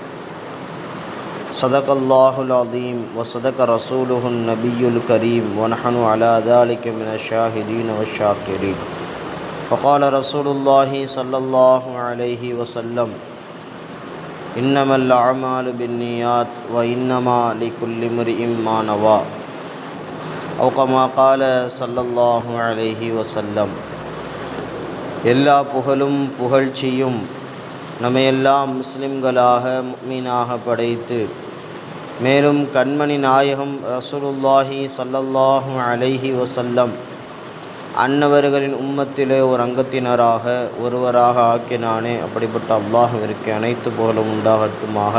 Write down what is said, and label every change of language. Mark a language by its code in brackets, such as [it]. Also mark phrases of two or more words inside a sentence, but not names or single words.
[ar] صدق الله العظيم وصدق رسوله النبي الكريم ونحن على ذلك من الشاهدين والشاكرين. فقال رسول الله صلى الله عليه وسلم إنما الأعمال بالنيات وإنما لكل امرئ ما نوى أو كما قال صلى الله عليه وسلم. [ta] எல்லா புகழும் புகழ்ச்சியும் நம்மையெல்லாம் முஸ்லிம்களாக முஃமினாக படைத்து மேலும் கண்மணி நாயகம் [ar] رسول الله صلى الله عليه وسلم [ta] அன்னவர்களின் உம்மத்திலே ஒரு அங்கத்தினராக ஒருவராக ஆக்கினானே, அப்படிப்பட்ட அல்லாஹ்விற்கு அனைத்து புகழும் உண்டாகட்டுமாக.